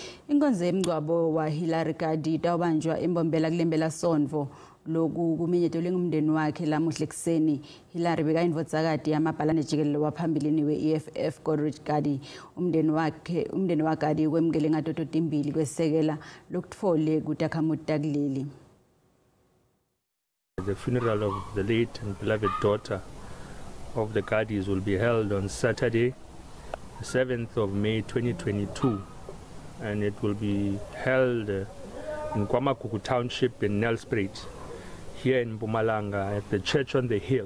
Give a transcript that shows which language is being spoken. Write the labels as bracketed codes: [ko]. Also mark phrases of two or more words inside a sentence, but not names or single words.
[ss] Inkonzo yemngcwabo wa Hilary Gardee itawubanjwa eMbombela kulemphelasontfo Loku kumenyetelwe ngumndeni wakhe lamuhla ekuseni. Hilary bekayindvodzakati yamabhalane jikelele waphambilini we-EFF Godrich Gardee. Umndeni Gardee ukwemukele ngato totimbili kwesekelwa lokutfole kutakhamuti takuleli. [en] The funeral of the late and beloved daughter of the Gardees will be held on Saturday, the 7th of May 2022, and it will be held in Kuku Township in Nelspruit, here in Mpumalanga at the church on the hill.